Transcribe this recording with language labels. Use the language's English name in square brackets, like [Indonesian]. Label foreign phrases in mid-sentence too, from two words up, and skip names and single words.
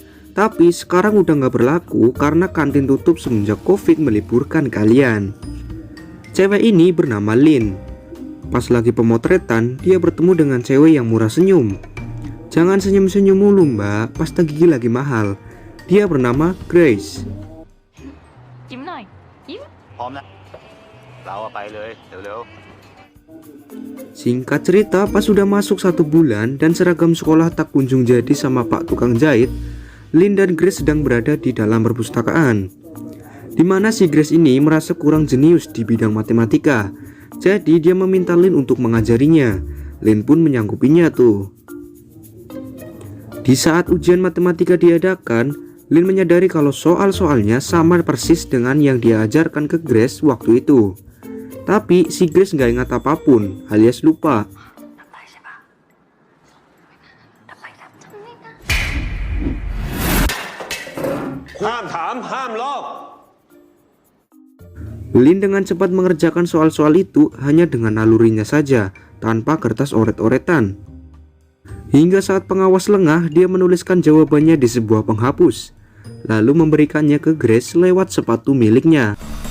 [Indonesian] Tapi sekarang udah nggak berlaku karena kantin tutup semenjak Covid meliburkan kalian. Cewek ini bernama Lin. Pas lagi pemotretan, dia bertemu dengan cewek yang murah senyum. Jangan senyum-senyum mulu mbak, pasta gigi lagi mahal. Dia bernama Grace. [Thai] ยิ้มหน่อยยิ้ม พร้อมนะเราอะไปเลยเร็ว [Indonesian] Singkat cerita, pas sudah masuk 1 bulan dan seragam sekolah tak kunjung jadi sama pak tukang jahit, Lin dan Grace sedang berada di dalam perpustakaan, di mana si Grace ini merasa kurang jenius di bidang matematika. Jadi dia meminta Lin untuk mengajarinya. Lin pun menyanggupinya tuh. Di saat ujian matematika diadakan, Lin menyadari kalau soal-soalnya sama persis dengan yang dia ajarkan ke Grace waktu itu. Tapi si Grace nggak ingat apapun, alias lupa. [Thai] ๆห้ามถามห้ามลอก [Indonesian] Lin dengan cepat mengerjakan soal-soal itu hanya dengan nalurinya saja, tanpa kertas oret-oretan. Hingga saat pengawas lengah, dia menuliskan jawabannya di sebuah penghapus, lalu memberikannya ke Grace lewat sepatu miliknya.